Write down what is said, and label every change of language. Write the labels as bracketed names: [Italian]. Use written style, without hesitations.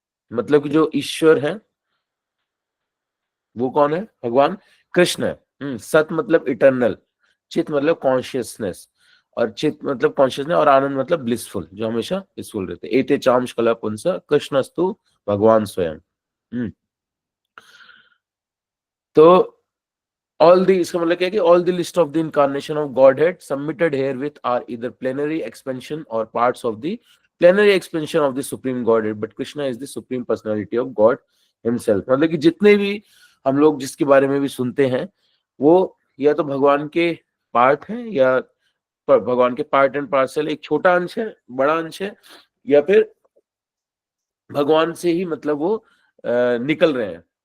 [Hindi] मतलब कि जो ईश्वर है वो कौन है? भगवान कृष्ण है। सत मतलब इटर्नल, चित मतलब कॉन्शियसनेस, और चित मतलब कॉन्शियसनेस, और आनंद मतलब ब्लिसफुल, जो हमेशा ब्लिसफुल रहते। [Sanskrit] एते चाम कला पुंस कृष्णस्तु भगवान स्वयं। [English] तो all the, [Hindi] इसका मतलब क्या है कि [English] all the list of the incarnation of Godhead submitted herewith are either plenary expansion or parts of the plenary expansion of the supreme Godhead, but Krishna is the supreme personality of God himself। [Hindi] मतलब कि जितने भी हम लोग जिसके बारे में भी सुनते हैं वो या तो भगवान के पार्ट हैं, या भगवान के पार्ट एंड पार्सल एक छोटा अंश है, बड़ा अंश है, या फिर भगवान से ही मतलब वो निकल रहे हैं।